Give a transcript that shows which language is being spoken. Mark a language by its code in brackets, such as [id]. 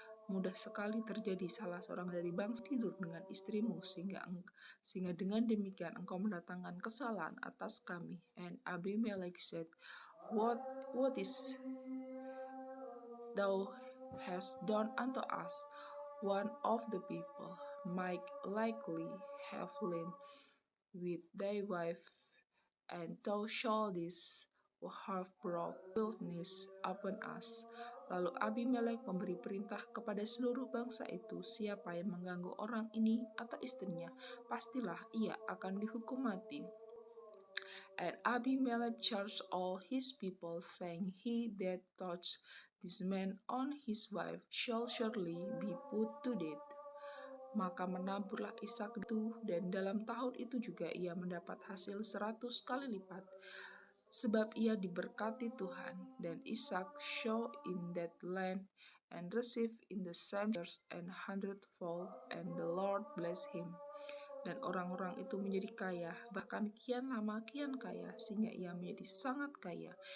[id] Mudah sekali terjadi salah seorang dari bangsa tidur dengan istrimu, sehingga dengan demikian engkau mendatangkan kesalahan atas kami." [en] And Abimelek said, What is thou hast done unto us? One of the people might likely have lain with thy wife, and thou shouldest have brought wildness upon us. [id] Lalu Abimelek memberi perintah kepada seluruh bangsa itu, siapa yang mengganggu orang ini atau istrinya, pastilah ia akan dihukum mati. [en] And Abimelek charged all his people, saying, "He that touch this man on his wife shall surely be put to death." [id] Maka menaburlah Ishak itu, dan dalam tahun itu juga ia mendapat hasil 100 kali lipat. Sebab ia diberkati Tuhan, dan [en] Ishak sow in that land, and received in the same years an hundredfold, and the Lord blessed him. [id] Dan orang-orang itu menjadi kaya, bahkan kian lama kian kaya, sehingga ia menjadi sangat kaya.